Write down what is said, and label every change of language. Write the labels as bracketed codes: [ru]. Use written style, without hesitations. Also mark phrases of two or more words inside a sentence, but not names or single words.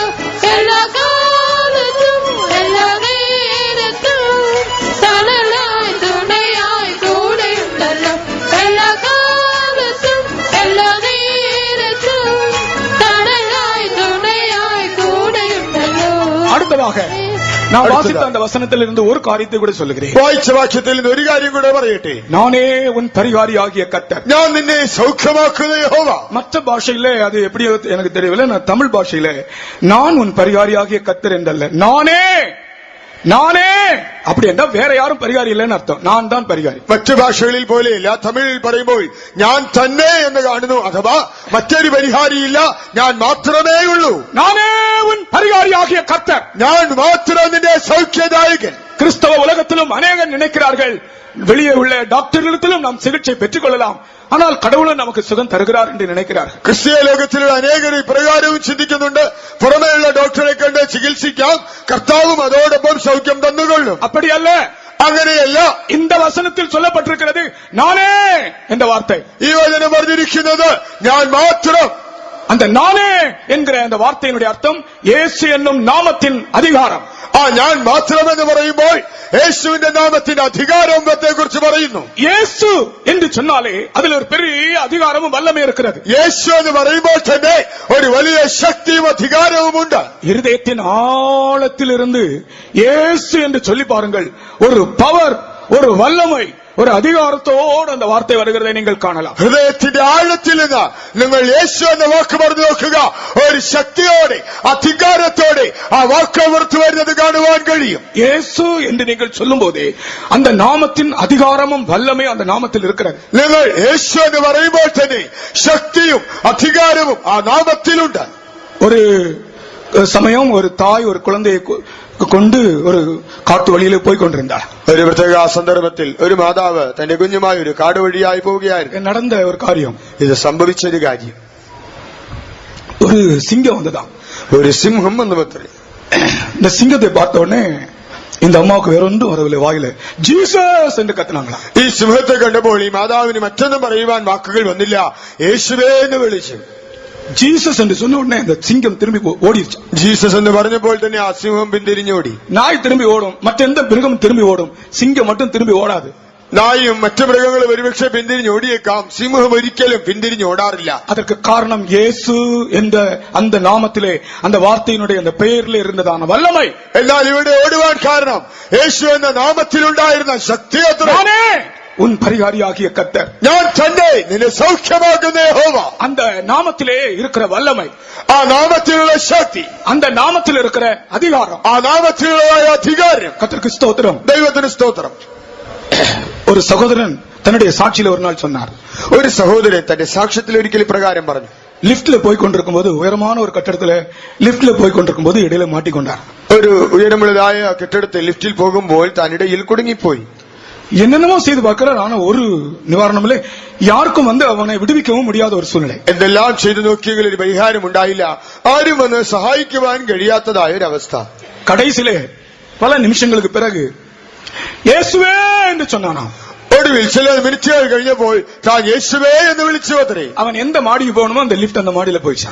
[ml] എല്ലാ കാലത്തും എല്ലാ നേരത്തും തണലായി തുണയായി കൂടെയുണ്ടല്ലോ. എല്ലാ കാലത്തും എല്ലാ നേരത്തും തണലായി [ta] அடுத்ததாக நான் வாசித்த அந்த வசனத்தில் இருந்து ஒரு காரியத்தை கூட சொல்லுகிறேன். [ml] വായിച്ച വാക്യത്തിൽ നിന്ന് ഒരു കാര്യം കൂടെ പറയട്ടെ. [ta] நானே உன் பரிகாரியாகிய கர்த்தர். [ml] ഞാൻ നിന്നെ സൗഖ്യമാക്കുന്ന യഹോവ. [ta] மற்ற பாஷையில அது எப்படி எனக்கு தெரியவில்லை. நான் தமிழ் பாஷையில நான் உன் பரிகாரியாகிய கர்த்தர் என்றல்ல, நானே நானே அப்படி என்றால் வேற யாரும் பரிகாரி இல்லைன்னு அர்த்தம். நான் தான் பரிகாரி. [ml] മറ്റു ഭാഷകളിൽ പോലെയല്ല. തമിഴിൽ പറയുമ്പോൾ ഞാൻ തന്നെ എന്ന് കാണുന്നു. അഥവാ മറ്റൊരു പരിഹാരിയില്ല, ഞാൻ മാത്രമേ ഉള്ളൂ. [ta] நானே உன் பரிகாரியாகிய கர்த்தர். [ml] ഞാൻ മാത്രം നിന്റെ സൗഖ്യദായകൻ. [ta] கிறிஸ்தவ உலகத்திலும் அநேகர் நினைக்கிறார்கள் வெளியே உள்ள டாக்டர்களிடத்திலும் நாம் சிகிச்சை பெற்றுக் கொள்ளலாம், ஆனால் கடவுளும் நமக்கு சுகம் தருகிறார் என்று நினைக்கிறார்கள். [ml] ക്രിസ്തീയ ലോകത്തിലുള്ള അനേകർ ഇപ്രകാരവും ചിന്തിക്കുന്നുണ്ട്. പുറമേയുള്ള ഡോക്ടറെ കണ്ട് ചികിത്സിക്കാം, കർത്താവും അതോടൊപ്പം സൗഖ്യം തന്നുകൊള്ളും. [ta] அப்படி அல்ல, [ml] അങ്ങനെയല്ല. [ta] இந்த வசனத்தில் சொல்லப்பட்டிருக்கிறது நானே என்ற வார்த்தை. [ml] ഈ വചനം പറഞ്ഞിരിക്കുന്നത് ഞാൻ മാത്രം. [ta] அந்த நானே என்கிற அந்த வார்த்தையினுடைய அர்த்தம் இயேசு என்னும் நாமத்தின் அதிகாரம். [ml] ആ ഞാൻ മാത്രമെന്ന് പറയുമ്പോൾ യേശുവിന്റെ നാമത്തിന്റെ അധികാരത്തെ കുറിച്ച് പറയുന്നു. [ta] இயேசு என்று சொன்னாலே அதில் ஒரு பெரிய அதிகாரமும் வல்லமை இருக்கிறது. [ml] യേശു എന്ന് പറയുമ്പോൾ തന്നെ ഒരു വലിയ ശക്തിയും അധികാരവും ഉണ്ട്. [ta] இருதயத்தின் ஆழத்திலிருந்து இயேசு என்று சொல்லி பாருங்கள், ஒரு பவர், ஒரு வல்லமை, ஒரு அதிகாரத்தோடு அந்த வார்த்தை வருகிறதை நீங்கள் காணலாம். [ml] ഹൃദയത്തിന്റെ ആഴത്തിൽ നിന്ന് നിങ്ങൾ യേശു എന്ന വാക്ക് പറഞ്ഞു നോക്കുക. ഒരു ശക്തിയോടെ അധികാരത്തോടെ ആ വാക്ക് പുറത്തു വരുന്നത് കാണുവാൻ കഴിയും. [ta] இயேசு என்று நீங்கள் சொல்லும் போதே அந்த நாமத்தின் அதிகாரமும் வல்லமையும் அந்த நாமத்தில் இருக்கிறது. [ml] നിങ്ങൾ യേശു എന്ന് പറയുമ്പോൾ തന്നെ ശക്തിയും അധികാരവും ആ നാമത്തിലുണ്ട്. [ta] ஒரு சமயம் ஒரு தாய் ஒரு குழந்தையை கொண்டு ஒரு காட்டு வழியில போய் கொண்டிருந்தார். [ml] ഒരു പ്രത്യേക സന്ദർഭത്തിൽ ഒരു മാതാവ് തന്റെ കുഞ്ഞുമായി ഒരു കാട് വഴിയായി പോവുകയായിരുന്നു. [ta] நடந்த ஒரு காரியம், [ml] ഇത് സംഭവിച്ചൊരു കാര്യം. [ta] ஒரு சிங்கம் வந்ததாம். [ml] ഒരു സിംഹം വന്നു പത്രേ. [ta] இந்த சிங்கத்தை பார்த்த உடனே இந்த அம்மாவுக்கு வேற ஒன்றும் வரவில்லை, வாயில ஜீசஸ் என்று கத்தினாங்களா. [ml] ഈ സിംഹത്തെ കണ്ടപ്പോൾ ഈ മാതാവിന് മറ്റൊന്നും പറയുവാൻ വാക്കുകൾ വന്നില്ല. യേശുവേ എന്ന് വിളിച്ചു. [ta] ஜீசஸ் என்று சொன்ன உடனே அந்த சிங்கம் திரும்பி ஓடிடுச்சு. [ml] ജീസസ് എന്ന് പറഞ്ഞപ്പോൾ തന്നെ ആ സിംഹം പിന്തിരിഞ്ഞോടി. [ta] நாய் திரும்பி ஓடும், மற்ற எந்த மிருகமும் திரும்பி ஓடும், சிங்கம் மட்டும் திரும்பி ஓடாது. [ml] നായും മറ്റു മൃഗങ്ങളും ഒരുപക്ഷെ പിന്തിരിഞ്ഞോടിയേക്കാം, സിംഹം ഒരിക്കലും പിന്തിരിഞ്ഞോടാറില്ല. [ta] அதற்கு காரணம் இயேசு என்ற அந்த நாமத்திலே அந்த வார்த்தையினுடைய அந்த பெயரிலே இருந்ததான வல்லமை. [ml] എന്നാൽ ഇവിടെ ഓടുവാൻ കാരണം യേശു എന്ന നാമത്തിലുണ്ടായിരുന്ന ശക്തി അത്ര. [ta] நானே உன் பரிகாரியாகிய கர்த்தர். [ml] ഞാൻ തന്നെ നിന്നെ സൗഖ്യമാക്കുന്ന യഹോവ. [ta] அந்த நாமத்திலே இருக்கிற வல்லமை, [ml] ആ നാമത്തിലുള്ള ശക്തി, [ta] அந்த நாமத்தில் இருக்கிற அதிகாரம், [ml] ആ നാമത്തിലുള്ള അധികാരം. [ta] கர்த்தருக்கு ஸ்தோத்திரம். [ml] ദൈവത്തിന് സ്തോത്രം. [ta] ஒரு சகோதரன் தன்னுடைய சாட்சியில ஒரு நாள் சொன்னார். [ml] ഒരു സഹോദരൻ തന്റെ സാക്ഷ്യത്തിൽ ഒരിക്കൽ ഇപ്രകാരം പറഞ്ഞു. [ta] லிப்ட்ல போய் கொண்டிருக்கும் போது, உயரமான ஒரு கட்டடத்துல லிப்ட்ல போய் கொண்டிருக்கும் போது இடையில மாட்டிக்கொண்டார். [ml] ഒരു ഉയരമുള്ളതായ കെട്ടിടത്തിൽ ലിഫ്റ്റിൽ പോകുമ്പോൾ താൻ ഇടയിൽ കുടുങ്ങിപ്പോയി. [ta] என்னென்னமோ செய்து பார்க்கிறார், ஆனா ஒரு நிவாரணம் இல்லை. யாருக்கும் அவனை விடுவிக்கவும் முடியாத ஒரு சூழ்நிலை. [ml] എന്തെല്ലാം ചെയ്തു നോക്കിയെങ്കിൽ ഒരു പരിഹാരം ഉണ്ടായില്ല. ആരും വന്ന് സഹായിക്കുവാൻ കഴിയാത്തതായ ഒരു അവസ്ഥ. [ta] கடைசியிலே பல நிமிஷங்களுக்கு பிறகு இயேசுவே என்று சொன்னானாம். [ml] ഒടുവിൽ ചില മിനിറ്റുകൾ കഴിഞ്ഞപ്പോൾ താൻ യേശുവേ എന്ന് വിളിച്ചു അത്രേ. [ta] அவன் எந்த மாடிக்கு போகணுமோ அந்த லிப்ட் அந்த மாடியில போயிச்சான்.